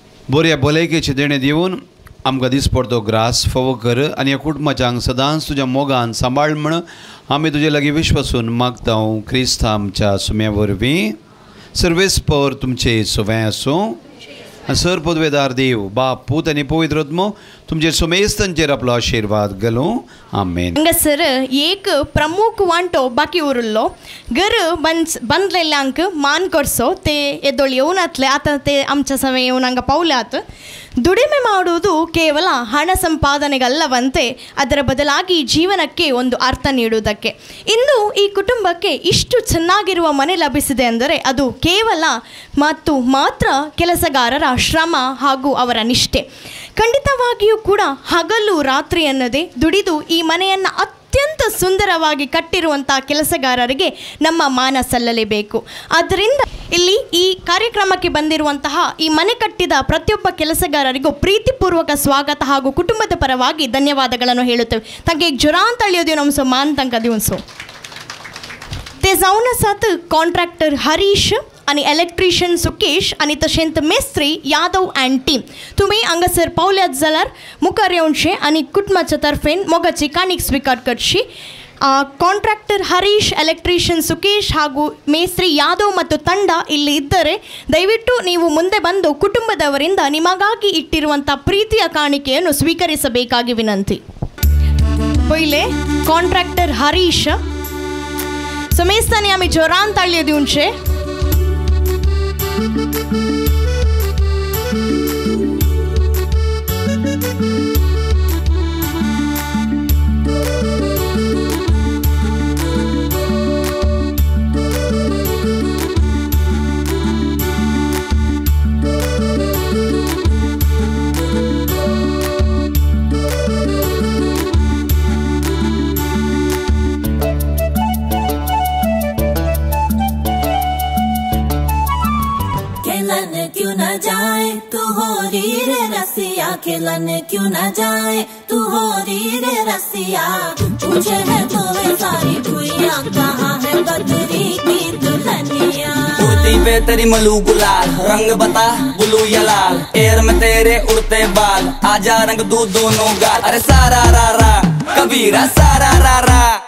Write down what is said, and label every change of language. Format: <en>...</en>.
<kok>बऱ्या भलायकेचे देणे दिवन आमकां दिसपडतो ग्रास फावो कर आनी ह्या कुटुंबाच्या हांगा सदांच तुज्या मोगान सांबाळ म्हण आमी तुजे लागीं विश्वासून मागता क्रिस्त आमच्या सुम्या वरवीं सर्वेस्पर तुमचे सुवें आसूं आनी सर पदवेदार देव बाप पूत आनी पवित्र आत्मो तुमचे समेस्तांचेर आपलो आशिर्वाद घालूं आमेन हांगासर एक प्रमुख वांटो बाकी उरलो घर बांदलेल्यांक मान करचो ते येदोळ येवन येतले आतां ते आमच्या सवे येवन हांगा पावल्यात</kok> <kn>ದುಡಿಮೆ ಮಾಡುವುದು ಕೇವಲ ಹಣ ಸಂಪಾದನೆಗಲ್ಲವಂತೆ ಅದರ ಬದಲಾಗಿ ಜೀವನಕ್ಕೆ ಒಂದು ಅರ್ಥ ನೀಡುವುದಕ್ಕೆ ಇಂದು ಈ ಕುಟುಂಬಕ್ಕೆ ಇಷ್ಟು ಚೆನ್ನಾಗಿರುವ ಮನೆ ಲಭಿಸಿದೆ ಅಂದರೆ ಅದು ಕೇವಲ ಮತ್ತು ಮಾತ್ರ ಕೆಲಸಗಾರರ ಶ್ರಮ ಹಾಗೂ ಅವರ ನಿಷ್ಠೆ ಖಂಡಿತವಾಗಿಯೂ ಕೂಡ ಹಗಲು ರಾತ್ರಿ ಅನ್ನದೇ ದುಡಿದು ಈ ಮನೆಯನ್ನು ಅತ್ಯಂತ ಸುಂದರವಾಗಿ ಕಟ್ಟಿರುವಂಥ ಕೆಲಸಗಾರರಿಗೆ ನಮ್ಮ ಮಾನ ಸಲ್ಲಲೇಬೇಕು. ಆದ್ದರಿಂದ ಇಲ್ಲಿ ಈ ಕಾರ್ಯಕ್ರಮಕ್ಕೆ ಬಂದಿರುವಂತಹ ಈ ಮನೆ ಕಟ್ಟಿದ ಪ್ರತಿಯೊಬ್ಬ ಕೆಲಸಗಾರರಿಗೂ ಪ್ರೀತಿಪೂರ್ವಕ ಸ್ವಾಗತ ಹಾಗೂ ಕುಟುಂಬದ ಪರವಾಗಿ ಧನ್ಯವಾದಗಳನ್ನು ಹೇಳುತ್ತೇವೆ.</kn> <kok>ತಂಗೆ ಜೊರಾಂತ ಅಳಿಯೋದು ನಮ್ಮ ಸೋ ಮಾನ್ ತಂಕ ದಿವಸो ते जाऊन साथ कॉन्ट्रॅक्टर हरीश आणि इलेक्ट्रिशियन सुकेश आणि तशेंत मेस्त्री यादव अँड टीम तुम्ही हांगासर पावल्यात जाल्यार मुखार येवचें आणि कुटुंबाच्या तर्फेन मोगाची काणीक स्वीकार करची.</kok> <kn>ಕಾಂಟ್ರಾಕ್ಟರ್ ಹರೀಶ್, ಎಲೆಕ್ಟ್ರಿಷಿಯನ್ ಸುಕೇಶ್ ಹಾಗೂ ಮೇಸ್ತ್ರಿ ಯಾದವ್ ಮತ್ತು ತಂಡ ಇಲ್ಲಿ ಇದ್ದರೆ ದಯವಿಟ್ಟು ನೀವು ಮುಂದೆ ಬಂದು ಕುಟುಂಬದವರಿಂದ ನಿಮಗಾಗಿ ಇಟ್ಟಿರುವಂಥ ಪ್ರೀತಿಯ ಕಾಣಿಕೆಯನ್ನು ಸ್ವೀಕರಿಸಬೇಕಾಗಿ ವಿನಂತಿ.</kn> <kok>पहिले कॉन्ट्रॅक्टर हरीश समेस्तानी आम्ही जोरान ताळयो दिवचे.</kok> <hi>क्यों न जाए तू हो री रे रसिया, खिलन क्यों न जाए तू हो री रे रसिया. पूछे है तो वे सारी भुइयां कहाँ है बदरी की दुल्हनिया. कुर्ती पे तेरी मलू गुलाल, रंग बता बुलू या लाल, एयर में तेरे उड़ते बाल, आजा रंग दू दोनों गाल. अरे सारा रा रा कबीरा सारा रा रा.</hi>